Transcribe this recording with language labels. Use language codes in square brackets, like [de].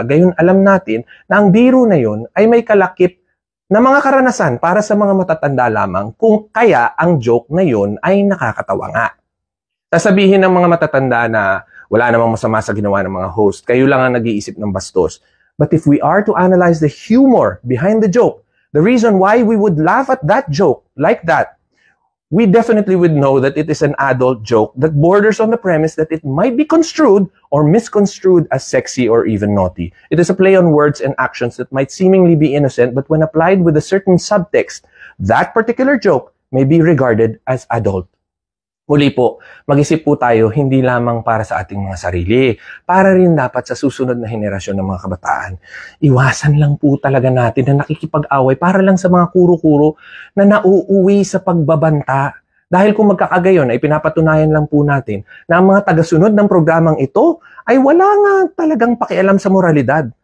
[tl] Gayon alam natin na ang biro na yun ay may kalakip na mga karanasan para sa mga matatanda lamang kung kaya ang joke na yun ay nakakatawa nga. Sasabihin ng mga matatanda na wala namang masama sa ginawa ng mga host, kayo lang ang nag-iisip ng bastos. [en] But if we are to analyze the humor behind the joke, the reason why we would laugh at that joke like that, we definitely would know that it is an adult joke that borders on the premise that it might be construed or misconstrued as sexy or even naughty. It is a play on words and actions that might seemingly be innocent, but when applied with a certain subtext, that particular joke may be regarded as adult. [tl] Muli po, mag-isip po tayo hindi lamang para sa ating mga sarili, para rin dapat sa susunod na henerasyon ng mga kabataan. Iwasan lang po talaga natin na nakikipag-away para lang sa mga kuro-kuro na nauuwi sa pagbabanta. Dahil kung magkakagayon ay pinapatunayan lang po natin na ang mga tagasunod ng programang ito ay wala nga talagang pakialam sa moralidad.